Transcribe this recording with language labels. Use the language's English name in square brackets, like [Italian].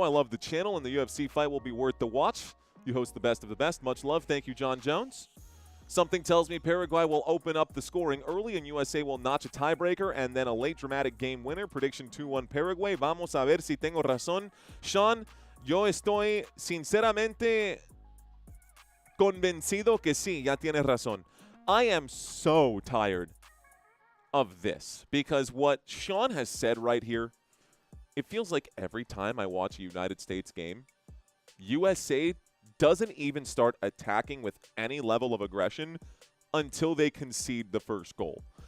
[English] I love the channel, and the UFC fight will be worth the watch. You host the best of the best. Much love. Thank you, John Jones. Something tells me Paraguay will open up the scoring early and USA will notch a tiebreaker and then a late dramatic game winner. Prediction 2-1 Paraguay. [Spanish] Vamos a ver si tengo razón. Sean, yo estoy sinceramente convencido que sí, ya tienes razón. [English] I am so tired of this because what Sean has said right here, it feels like every time I watch a United States game, USA doesn't even start attacking with any level of aggression until they concede the first goal.